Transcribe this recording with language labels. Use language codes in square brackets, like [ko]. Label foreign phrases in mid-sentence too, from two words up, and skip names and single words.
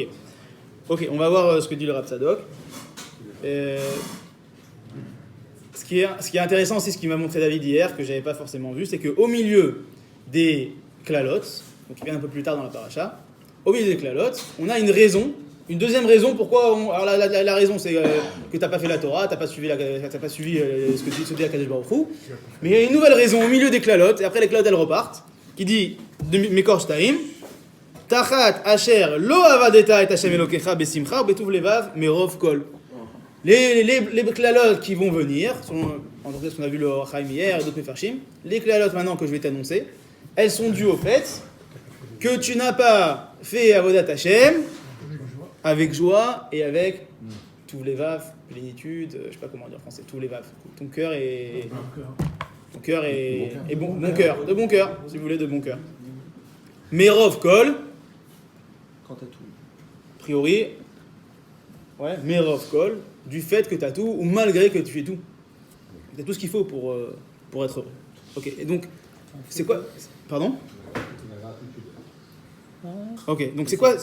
[fr] Ok, on va voir ce que dit le Rav Tzadok. Ce qui est intéressant aussi, ce qui m'a montré David hier, que j'avais pas forcément vu, c'est qu'au milieu des klalots, donc qui viennent un peu plus tard dans la paracha, au milieu des klalots, on a une raison. Une deuxième raison pourquoi alors la raison c'est que t'as pas fait la Torah, t'as pas suivi ce que dit [he] הקדוש ברוך הוא. [fr] Mais il y a une nouvelle raison au milieu des klalotes, et après les klalotes elles repartent, qui dit de [he] מקור שתיים תחת אשר לא עבדת את השם אלוקיך בשמחה בטוב לבב מרוב כל. [fr] Les klalotes qui vont venir, en tout cas ce qu'on a vu le Chaim hier et d'autres mefarshim, les klalotes maintenant que je vais t'annoncer, elles sont dues au fait que tu n'as pas fait [he] עבודת השם [fr] avec joie et avec tous les vaves, plénitude, je sais pas comment dire en français, tous les vaves. Ton cœur est bon cœur, de bon cœur, si vous voulez, de bon cœur. [he] מרוב כל, [fr] Quant à tout. a priori, ouais, [he] מרוב כל, [fr] du fait que tu as tout ou malgré que tu fais tout. Tu as tout ce qu'il faut pour être heureux. Ok, et donc, c'est quoi? Pardon? Ok, donc c'est quoi